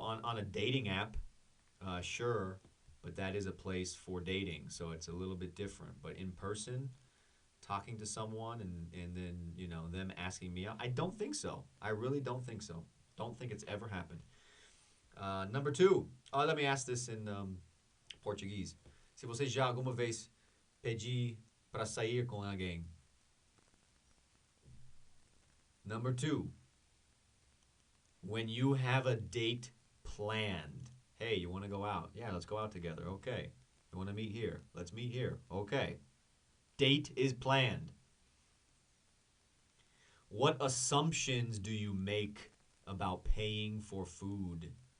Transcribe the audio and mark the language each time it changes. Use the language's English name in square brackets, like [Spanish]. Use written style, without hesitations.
[English] On a dating app, sure, but that is a place for dating, so it's a little bit different. But in person, talking to someone and then them asking me out, I don't think so. I really don't think so. Don't think it's ever happened. Number two. Oh, let me ask this in Portuguese. [Portuguese] Se você já alguma vez pedi para sair com alguém. [English] Number two. When you have a date planned. Hey, you want to go out? Yeah, let's go out together. Okay. You want to meet here? Let's meet here. Okay. Date is planned. What assumptions do you make about paying for food?